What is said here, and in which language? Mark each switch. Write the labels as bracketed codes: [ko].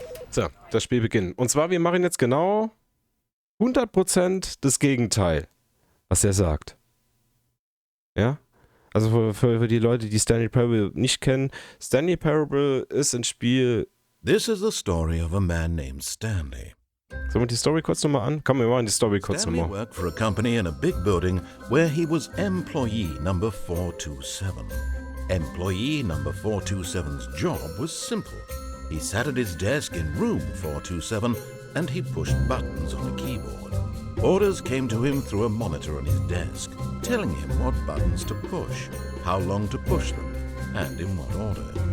[de] So, das Spiel beginnt. Und zwar, wir machen jetzt genau 100% das Gegenteil, was er sagt. Ja? Also für die Leute, die Stanley Parable nicht kennen, Stanley Parable ist ein Spiel... [en] This is the story of a man named Stanley. [de] Sollen wir die Story kurz nochmal an? Komm, wir machen die Story kurz [en] Stanley [de] nochmal. [en] worked for a company in a big building where he was employee number 427. Employee number 427's job was simple. He sat at his desk in room 427 and he pushed buttons on a keyboard. Orders came to him through a monitor on his desk, telling him what buttons to push, how long to push them, and in what order.